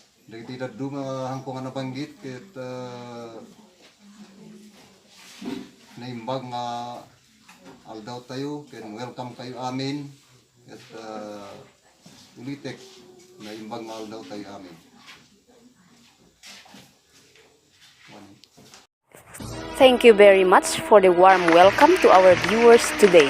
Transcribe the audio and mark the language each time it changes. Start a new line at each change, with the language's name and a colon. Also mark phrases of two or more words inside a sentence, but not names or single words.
Iloko: Lagi tidak duma hangkong nabanggit ket naimbag nga aldaw tayo ken welcome kayo amin ket ulitek naimbag nga aldaw tayo amin.
English: Thank you very much for the warm welcome to our viewers today.